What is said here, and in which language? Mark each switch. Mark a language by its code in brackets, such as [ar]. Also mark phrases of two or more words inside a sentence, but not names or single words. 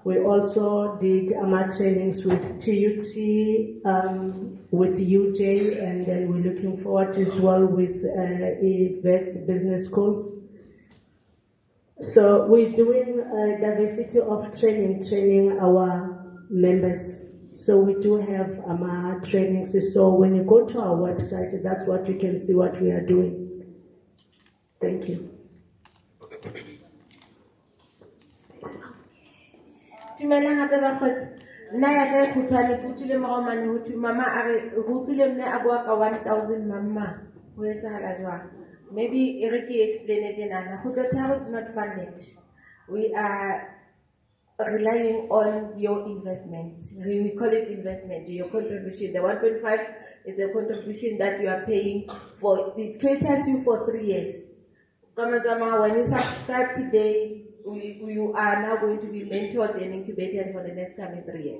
[en] We also did trainings with TUT, with UJ, and then we're looking forward as well with VETS business schools. So we're doing a diversity of training our members. So we do have trainings. So when you go to our website, that's what you can see what we are doing. Thank you. [st] Tumela gape bakgotsi nna ya ka khutshwane ke utlwile maomane ho thwe mama a re re utlwile mme a bua ka 1000 mamma ho etsahala jwang. Maybe e re ke [en] explain it [st] tjenana. [en] Khutlotharo is not funded. We are relying on your investment. We call it investment, your contribution. The 1.5 is the contribution that you are paying for. It caters you for 3 years. When you subscribe today, you are now going to be mentored and incubated for the next coming 3 years.